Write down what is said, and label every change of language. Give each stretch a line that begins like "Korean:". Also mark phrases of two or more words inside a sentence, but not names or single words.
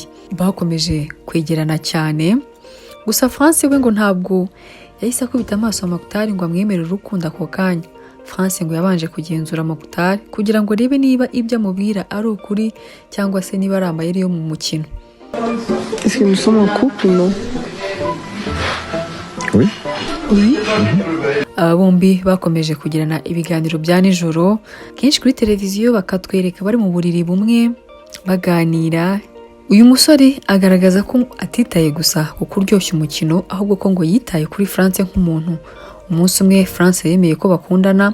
Kinyarwanda: Bakomeje kwegerana cyane, gusa France we ngo ntabwo yahise akubita amaso Mokhtar ngo amwemerere urukundo ako kanya. France ngo yabanje kugenzura Mokhtar kugira ngo arebe niba ibyo amubwira ari ukuri cyangwa se niba ari amayeri yo mu mukino.
French: Est-ce que nous sommes en couple ou non? Oui. Oui.
Kinyarwanda: Aba bombi bakomeje kugirana ibiganiro bya nijoro kenshi kuri televiziyo, bakatwereka bari mu buriri bumwe baganira. Uyu musore agaragaza ko atitaye gusa ku kuryoshya umukino, ahubwo ko ngo yitaye kuri France nk'umuntu umunsi umwe France yemeye ko bakundana.